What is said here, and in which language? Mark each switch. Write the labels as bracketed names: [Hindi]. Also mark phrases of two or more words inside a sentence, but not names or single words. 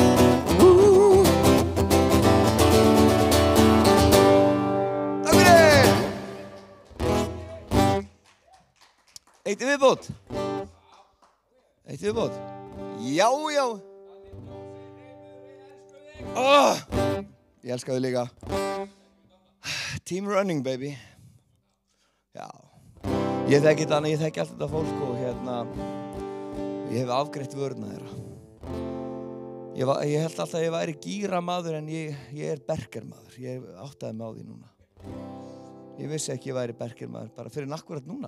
[Icelandic] Eitt í viðbót. Já. Ég elska þau líka. [English] Team running, baby. [Icelandic] Já. Ég þekki allt þetta fólk og ég hef afgreitt vöruna þeirra. Ég held alltaf að ég væri gíramaður en ég er bergermaður. Ég áttaði mig á því núna. Ég vissi ekki að ég væri bergermaður bara fyrir akkurat núna.